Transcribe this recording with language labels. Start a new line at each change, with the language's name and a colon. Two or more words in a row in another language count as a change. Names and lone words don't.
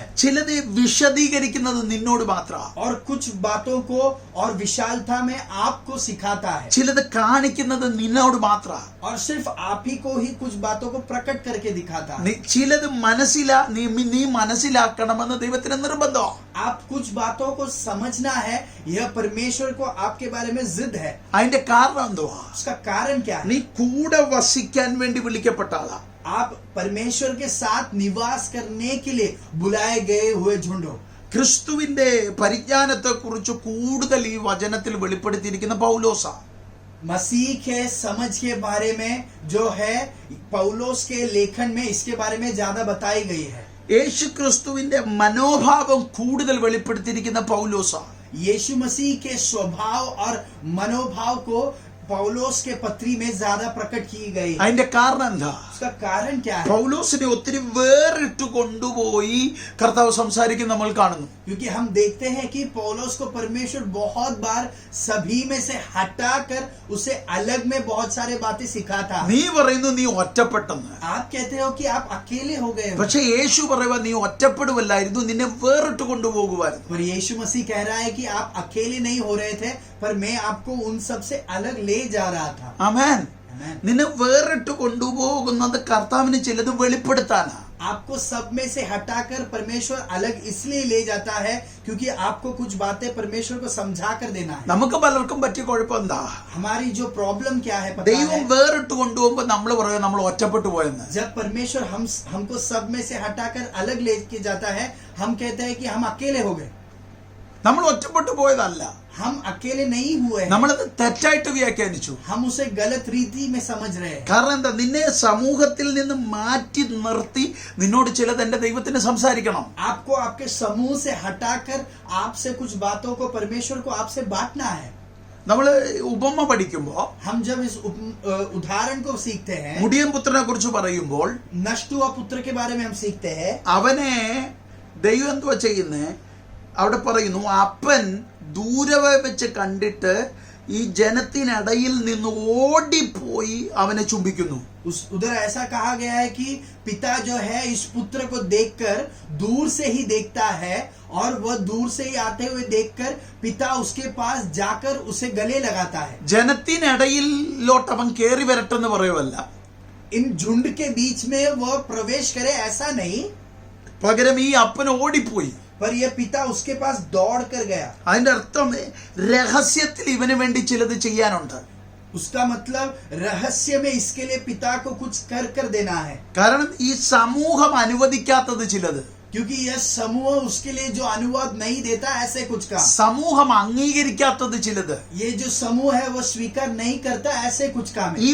Malayalam: ചിലത് വിശദീകരിക്കുന്നത് നിന്നോട് മാത്രമാണ്.
Hindi: और कुछ बातों को और विशालता में आपको सिखाता है.
Malayalam: ചിലത് കാണിക്കുന്നത് നിന്നോട് മാത്രമാണ്.
Hindi: और सिर्फ आप ही को ही कुछ बातों को प्रकट करके दिखाता है.
Malayalam: ചിലത് നീ മനസ്സിലാക്കണമെന്ന് ദൈവത്തിന് നിർബന്ധമാണ്.
Hindi: आप कुछ बातों को समझना है, यह परमेश्वर को आपके बारे में जिद है.
Malayalam: അതിന്റെ കാരണം എന്തുവാ?
Hindi: उसका कारण क्या है?
Malayalam: നീ കൂടെ വസിക്കാൻ വേണ്ടി വിളിക്കപ്പെട്ട ആളാ.
Hindi: आप परमेश्वर के साथ निवास करने के लिए बुलाए गए हुए झुंड हो.
Malayalam: ക്രിസ്തുവിന്റെ പരിജ്ഞാനത്തെ കുറിച്ച് കൂടുതൽ ഈ വചനത്തിൽ വെളിപ്പെടുത്തിയിരിക്കുന്ന പൗലോസാ.
Hindi: मसीह के समझ के बारे में जो है पौलोस के लेखन में इसके बारे में ज्यादा बताई गई है.
Malayalam: യേശു ക്രിസ്തുവിന്റെ മനോഭാവം കൂടുതൽ വെളിപ്പെടുത്തിയിരിക്കുന്ന പൗലോസാ.
Hindi: यीशु मसीह के स्वभाव और मनोभाव को पौलोस के पत्री में ज्यादा प्रकट की गई है.
Malayalam: അതിന്റെ കാരണം എന്താ?
Hindi: उसका कारण क्या है?
Malayalam: പൗലോസിനെ ഒത്തിരി വേറിട്ട് കൊണ്ടുപോയി കർത്താവ് സംസാരിക്കുന്ന നമ്മൾ കാണുന്നു.
Hindi: क्योंकि हम देखते हैं कि पौलोस को परमेश्वर बहुत बार सभी में से हटाकर उसे अलग में बहुत सारे बातें सिखाता.
Malayalam: നീ പറയുന്നു നീ ഒറ്റപ്പെട്ടെന്ന്.
Hindi: आप कहते हो कि आप अकेले हो गए हो.
Malayalam: പക്ഷെ യേശു പറയുക നീ ഒറ്റപ്പെടുവല്ലായിരുന്നു, നിന്നെ വേറിട്ട് കൊണ്ടുപോകുമായിരുന്നു.
Hindi: पर यीशु मसीह कह रहा है कि आप अकेले नहीं हो रहे थे, पर मैं आपको उन सब से अलग ले जा रहा था.
Malayalam: ആമേൻ. നിന്നെ വേറിട്ട് കൊണ്ടുപോകുന്നത് കർത്താവിന് ചിലത് വെളിപ്പെടുത്താനാ.
Hindi: आपको सब में से हटाकर परमेश्वर अलग इसलिए ले जाता है क्योंकि आपको कुछ बातें परमेश्वर को समझा कर देना है.
Malayalam: നമുക്ക് പലർക്കും പറ്റിയ കുഴപ്പം എന്താ?
Hindi: हमारी जो प्रॉब्लम क्या है पता
Malayalam: ദൈവം
Hindi: है?
Malayalam: വേറിട്ട് കൊണ്ടുപോകുമ്പോൾ നമ്മൾ പറയും നമ്മൾ ഒറ്റപ്പെട്ടു പോയെന്ന്.
Hindi: जब परमेश्वर हमको सब में से हटाकर अलग लेके जाता है, हम कहते हैं कि हम अकेले हो गए.
Malayalam: നമ്മൾ ഒറ്റപ്പെട്ടു പോയതല്ല,
Hindi: हम अकेले नहीं हुए हैं.
Malayalam: നമ്മളത് തെറ്റായിട്ട് വ്യാഖ്യാനിച്ചു.
Hindi: हम उसे गलत रीति में समझ रहे हैं.
Malayalam: കാരണം എന്താ? നിന്നെ സമൂഹത്തിൽ നിന്ന് മാറ്റി നിർത്തി നിന്നോട് ചിലത് എന്റെ ദൈവത്തിന് സംസാരിക്കണം.
Hindi: आपको आपके समूह से हटाकर आपसे कुछ बातों को परमेश्वर को आपसे बांटना है.
Malayalam: നമ്മൾ ഉപമ പഠിക്കുമ്പോ
Hindi: हम जब इस उदाहरण को सीखते हैं,
Malayalam: മുടിയൻ പുത്രനെ കുറിച്ച് പറയുമ്പോൾ
Hindi: नष्ट हुआ पुत्र के बारे में हम सीखते हैं.
Malayalam: അവനെ ദൈവം എന്തുവാ ചെയ്യുന്നേ? അവിടെ പറയുന്നു, അപ്പൻ ദൂരവെ വെച്ച് കണ്ടിട്ട് ഈ ജനത്തിനിടയിൽ നിന്ന് ഓടിപ്പോയി അവനെ ചുംബിക്കുന്നു.
Hindi: उधर ऐसा कहा गया है कि पिता जो है इस पुत्र को देखकर दूर से ही देखता है और वह दूर से ही आते हुए देखकर पिता उसके पास जाकर उसे गले लगाता है.
Malayalam: ജനത്തിനിടയിലോട്ട് അവൻ കയറി വരട്ടെന്ന് പറയുമല്ല,
Hindi: इन झुंड के बीच में वह प्रवेश करे ऐसा नहीं,
Malayalam: പകരം ഈ അപ്പൻ ഓടിപ്പോയി.
Hindi: पर यह पिता उसके पास दौड़ कर गया.
Malayalam: അതിന്റെ അർത്ഥം രഹസ്യത്തിൽ ഇവന് വേണ്ടി ചിലത് ചെയ്യാനുണ്ട്.
Hindi: उसका मतलब रहस्य में इसके लिए पिता को कुछ कर देना है.
Malayalam: കാരണം ഈ സമൂഹം അനുവദിക്കാത്തത് ചിലത്,
Hindi: क्योंकि यह समूह उसके लिए जो अनुवाद नहीं देता ऐसे कुछ का,
Malayalam: സമൂഹം അംഗീകരിക്കാത്തത് ചിലത്,
Hindi: ये जो समूह है वो स्वीकार नहीं करता ऐसे कुछ काम है.